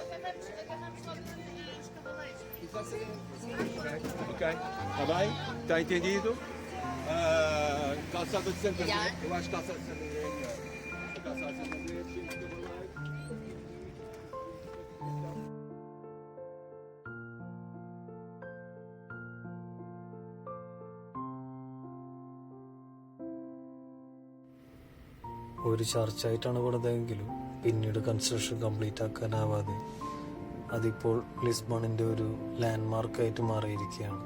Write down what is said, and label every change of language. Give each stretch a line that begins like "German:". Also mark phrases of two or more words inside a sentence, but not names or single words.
Portuguese: Ok, está bem? Está entendido? Calçada de Santander, eu acho que calçada de Santander é melhor. Calçada de Santander, 5 cavaleiros.
Malayalam: ഒരു ചർച്ചായിട്ടാണ് പണിതെങ്കിലും പിന്നീട്
English: construction complete
Malayalam: ആക്കാനാവാതെ അതിപ്പോൾ ലിസ്ബണിൻ്റെ ഒരു ലാൻഡ്മാർക്കായിട്ട് മാറിയിരിക്കുകയാണ്.